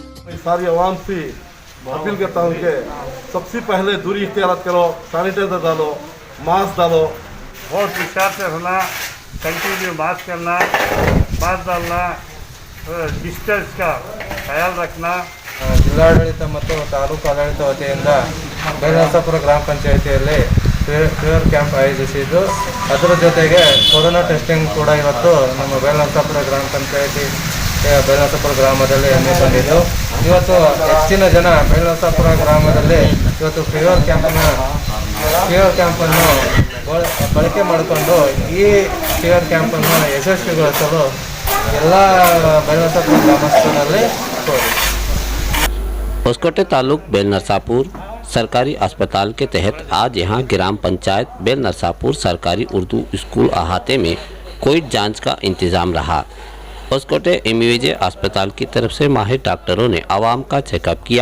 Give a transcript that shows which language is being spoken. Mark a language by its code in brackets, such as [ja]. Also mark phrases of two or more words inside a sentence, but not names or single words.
[hi] सारी आवाम से अपील करता हूँ कि सबसे पहले दूरी इख्तियार करो, सैनिटाइजर डालो, मास्क डालो, बहुत विचार से रहना, [en] continue mask [hi] करना, मास्क डालना, डिस्टेंस का ख्याल रखना। [kn] ಜಿಲ್ಲಾಡಳಿತ ಮತ್ತು ತಾಲೂಕು ಆಡಳಿತ ವತಿಯಿಂದ ಬೇಲನರಸಾಪುರ ಗ್ರಾಮ ಪಂಚಾಯಿತಿಯಲ್ಲಿ [en] fever camp [kn] ಆಯೋಜಿಸಿದ್ದು, ಅದರ ಜೊತೆಗೆ [en] corona testing [kn] ಕೂಡ ಇವತ್ತು ನಮ್ಮ ಬೇಲನರಸಾಪುರ ಗ್ರಾಮ ಪಂಚಾಯಿತಿ ಬೇಲನರಸಾಪುರ ಗ್ರಾಮದಲ್ಲಿ ಹಮ್ಮಿಕೊಂಡಿದ್ದು, ಇವತ್ತು ಹೆಚ್ಚಿನ ಜನ ಬೇಲನರಸಾಪುರ ಗ್ರಾಮದಲ್ಲಿ ಇವತ್ತು [en] fever campannu [kn] ಬಳಕೆ ಮಾಡಿಕೊಂಡು ಈ [en] fever campannu [kn] ಯಶಸ್ವಿಗೊಳಿಸಲು ಎಲ್ಲ ಬೇಲನರಸಾಪುರ ಗ್ರಾಮಸ್ಥರಲ್ಲಿ ಕೋರಿ [hi] होसकोटे तालुक बेलनरसापुर सरकारी अस्पताल के तहत आज यहां ग्राम पंचायत बेलनरसापुर सरकारी उर्दू स्कूल अहाते में कोविड जांच का इंतजाम रहा। होसकोटे एमयूजे अस्पताल की तरफ से माहिर डॉक्टरों ने आवाम का चेकअप किया।